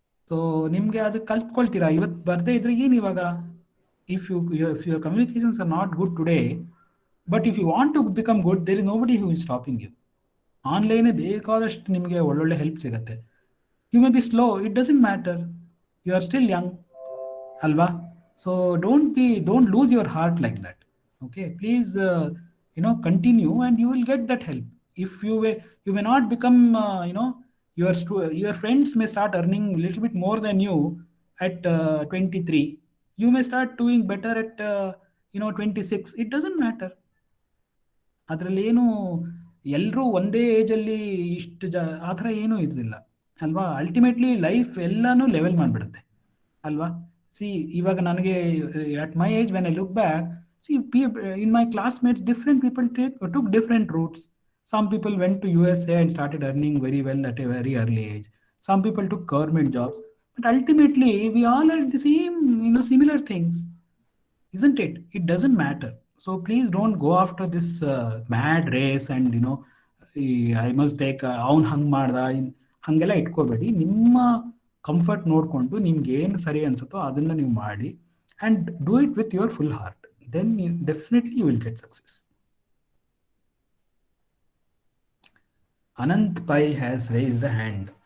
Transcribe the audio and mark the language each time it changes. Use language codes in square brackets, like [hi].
[kn] So ನಿಮಗೆ ಅದು ಕಲ್ತ್ಕೊಳ್ತೀರಾ. ಇವತ್ತು ಬರದೇ ಇದ್ರೆ ಏನು ಇವಾಗ, [en] If your communications are not good today, but if you want to become good, there is nobody who is stopping you. [kn] ಆನ್ಲೈನೇ ಬೇಕಾದಷ್ಟು ನಿಮಗೆ ಒಳ್ಳೊಳ್ಳೆ ಹೆಲ್ಪ್ ಸಿಗುತ್ತೆ. [en] You may be slow, it doesn't matter, you are still young ಅಲ್ವಾ. So don't lose your heart like that. Okay, please continue and you will get that help. If you may not become your friends may start earning a little bit more than you at 23. You may start doing better at 26. It doesn't matter. [kn] ಅದರಲ್ಲಿ ಏನು ಎಲ್ಲರೂ ಒಂದೇ ಏಜಲ್ಲಿ ಇಷ್ಟು ಆ ಥರ ಏನೂ ಇದಿಲ್ಲ ಅಲ್ವಾ. ಅಲ್ಟಿಮೇಟ್ಲಿ ಲೈಫ್ ಎಲ್ಲನೂ ಲೆವೆಲ್ ಮಾಡಿಬಿಡುತ್ತೆ ಅಲ್ವಾ. [en] see, [kn] ಇವಾಗ ನನಗೆ [en] At my age when I look back, see, in my classmates, different people took different routes. Some people went to USA and started earning very well at a very early age. Some people took government jobs. But ultimately, we all are the same, similar things, isn't it? It doesn't matter. So please don't go after this mad race and, I must take [kn] ಅವನು ಹಂಗೆ ಮಾಡ್ದ ಹಾಗೆಲ್ಲ ಇಟ್ಕೋಬೇಡಿ. ನಿಮ್ಮ comfort ನೋಡಿಕೊಂಡು ನಿಮ್ಗೆ ಏನು ಸರಿ ಅನ್ಸುತ್ತೋ ಅದನ್ನು ನೀವು ಮಾಡಿ, [en] And do it with your full heart. Then definitely you will get success. Anant Pai has raised the hand.